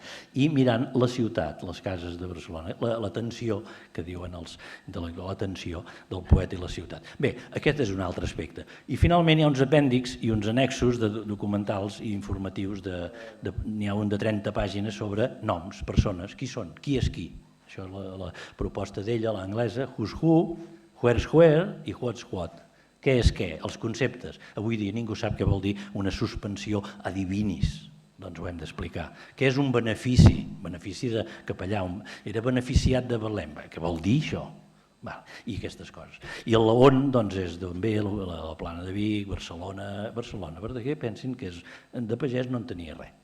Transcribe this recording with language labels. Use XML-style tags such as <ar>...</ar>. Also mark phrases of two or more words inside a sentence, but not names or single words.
<ca>I mirant la ciutat, les cases de Barcelona, la tensió que diuen la tensió del poeta i la ciutat. Bé, aquest és un altre aspecte. I finalment hi ha uns apèndixs i uns annexos de documentals i informatius, n'hi ha un de 30 pàgines sobre noms, persones, qui són, qui és qui. Això és la proposta d'ella, l'anglesa,</ca> <en>who's who, where's where i what's what.</en> <ca>Què és què? Els conceptes. Avui dia ningú sap què vol dir una suspensió</ca> <la>a divinis.</la> <ca>doncs ho hem d'explicar. Què és un benefici? Benefici de capellà. Era beneficiat de Betlem. Què vol dir això? I aquestes coses. I el on doncs, és d'on ve la Plana de Vic, Barcelona, Verdaguer, pensin que de pagès no en tenia res.</ca>